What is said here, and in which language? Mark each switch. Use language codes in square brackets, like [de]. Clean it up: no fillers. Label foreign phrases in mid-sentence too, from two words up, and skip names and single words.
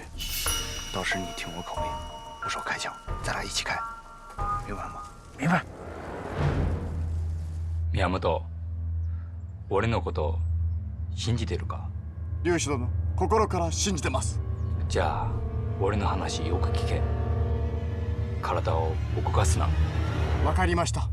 [zh] 到时你听我口令，不手开枪，咱俩一起开，明白吗？明白。 [ja] 宮本、俺のこと信じてるか？劉主殿、心から信じてます。じゃあ俺の話よく聞け。体を動かすな。わかりました。